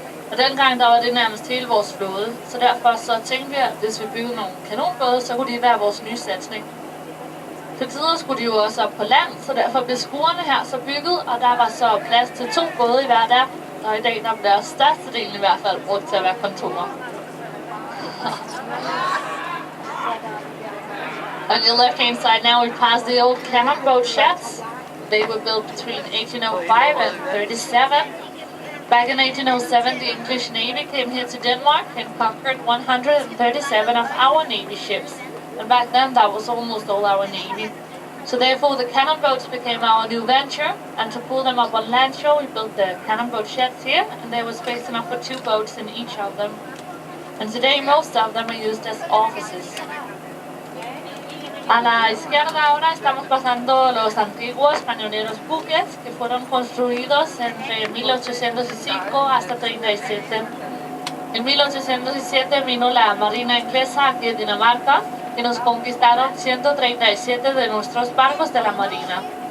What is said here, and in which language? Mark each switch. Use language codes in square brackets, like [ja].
[da] Og dengang der var det nærmest hele vores flåde, så derfor så tænkte vi, at hvis vi byggede nogle kanonbåde, så kunne de være vores nye satsning. Til tider skulle de jo også op på land, så derfor blev skruerne her så bygget, og der var så plads til 2 både i hver af dem. Og i dag der bliver størstedelen i hvert fald brugt til at være kontorer. [en] On your left hand side now we pass the old cannon boat sheds. They were built between 1805 and 37. Back in 1807 the English Navy came here to Denmark and conquered 137 of our Navy ships. And back then that was almost all our Navy. So therefore the cannon boats became our new venture, and to pull them up on land shore we built the cannon boat sheds here, and there was space enough for 2 boats in each of them. And today most of them are used as offices. [es] A la izquierda ahora estamos pasando los antiguos cañoneros buques que fueron construidos entre 1805 hasta 37. En 1807 vino la marina inglesa aquí en Dinamarca y nos conquistaron 137 de nuestros barcos de la marina.